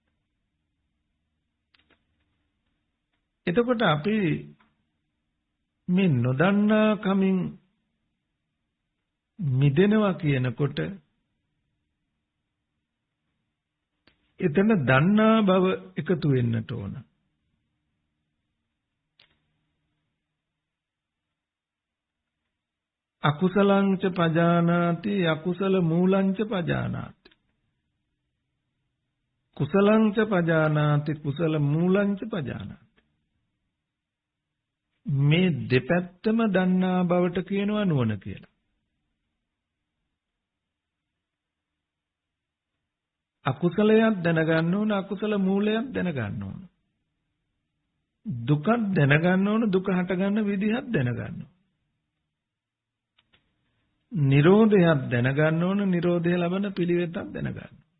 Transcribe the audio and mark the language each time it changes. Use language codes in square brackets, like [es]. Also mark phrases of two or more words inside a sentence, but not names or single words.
[si] එතකොට අපි මේ නොදන්නාකමින් මිදෙනවා කියනකොට එතන දන්නා බව එකතු වෙන්නට ඕන. [pi] අකුසලංච පජානාති අකුසල මූලංච පජානාති කුසලංච පජානාති කුසල මූලංච පජානාති [si] මේ දෙපැත්තම දන්නා බවට කියනවා නුවණ කියලා. අකුසලයක් දැනගන්න ඕන අකුසල මූලයක් දැනගන්න ඕන දුකක් දැනගන්න ඕන දුක හට ගන්න විදිහක් දැනගන්න ඕන නිරෝධයක් දැනගන්න ඕන නිරෝධය ලබන පිළිවෙතක් දැනගන්න.